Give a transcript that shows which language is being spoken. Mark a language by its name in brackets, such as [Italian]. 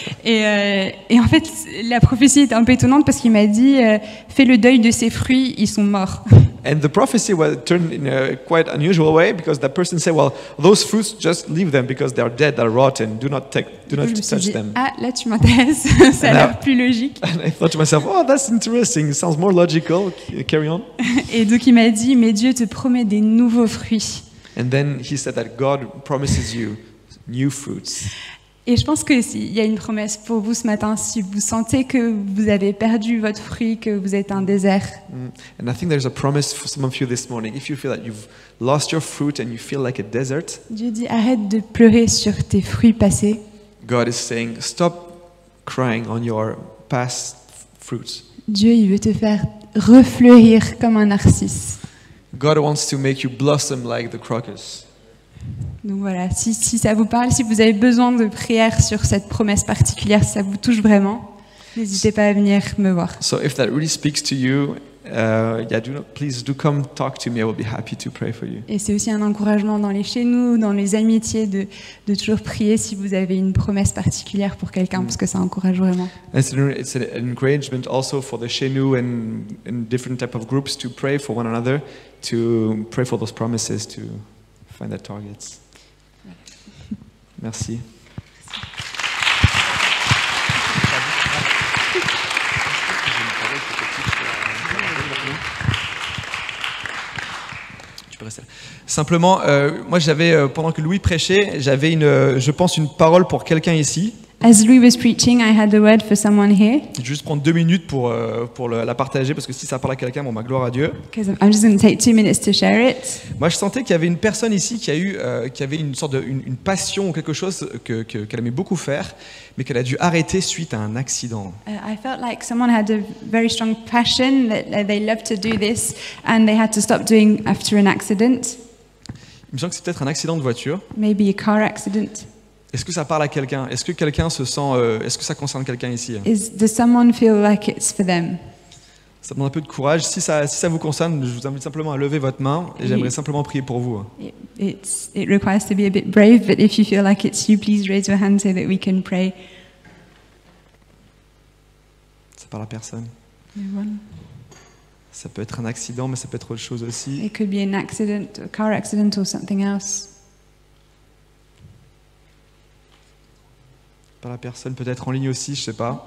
[French] et en fait, la prophétie était un peu étonnante parce qu'il m'a dit fais le deuil de ces fruits, ils sont morts. [English] And the prophecy was turned in a quite unusual way because that person said, well, those fruits just leave them because they're dead, they're rotten. Do not [French] Je me suis [English] touch [French] dit, [English] them. [French] ah là tu m'intéresses, ça a l'air plus logique. [English] And I thought to myself, oh, that's interesting. It sounds more logical. Carry on. [French] Et donc il m'a dit mais Dieu te promet des nouveaux fruits. [English] And then he said that God promises you new fruits. [French] Et je pense qu'il y a une promesse pour vous ce matin, si vous sentez que vous avez perdu votre fruit, que vous êtes un désert. [English] And I think there's a promise for some of you this morning. If you feel that you've lost your fruit and you feel like a desert, [French] Dieu dit arrête de pleurer sur tes fruits passés. [English] God is saying, stop crying on your past fruits. [French] Dieu, il veut te faire refleurir comme un narcisse. [English] God wants to make you blossom like the crocus. [French] Donc voilà, si ça vous parle, si vous avez besoin de prière sur cette promesse particulière, si ça vous touche vraiment, n'hésitez pas à venir me voir. [English] So if that really speaks to you, please do come talk to me. I will be happy to pray for you. [French] Et c'est aussi un encouragement dans les chez nous, dans les amitiés, de toujours prier si vous avez une promesse particulière pour quelqu'un, parce que ça encourage vraiment. [English] It's an encouragement also for the Shenu and different type of groups to pray for one another, to pray for those promises, to find their targets. [French] Merci. Simplement, moi j'avais, pendant que Louis prêchait, j'avais je pense une parole pour quelqu'un ici. [English] As Louis was preaching, I had a word for someone here. [French] Je vais juste prendre 2 minutes pour la partager, parce que si ça parle à quelqu'un, bon, gloire à Dieu. [English] Because I'm just going to take 2 minutes to share it. [French] Moi je sentais qu'il y avait une personne ici qui avait une sorte une passion ou quelque chose qu'elle aimait beaucoup faire, mais qu'elle a dû arrêter suite à un accident. [English] I felt like someone had a very strong passion that they loved to do this, and they had to stop doing after an accident. [French] Il me semble que c'est peut-être un accident de voiture. [English] Maybe a car accident. [French] Est-ce que ça parle à quelqu'un? Est-ce que quelqu'un se sent? Est-ce que ça concerne quelqu'un ici? [English] Does someone feel like it's for them? [French] Ça demande un peu de courage. Si ça vous concerne, je vous invite simplement à lever votre main et j'aimerais simplement prier pour vous. [English] It requires to be a bit brave, but if you feel like it's you, please raise your hand so that we can pray. [French] Ça parle à personne. [English] Everyone. [French] Ça peut être un accident, mais ça peut être autre chose aussi. [English] It could be an accident, a car accident, or something else. [French] Par la personne, peut-être en ligne aussi, je sais pas.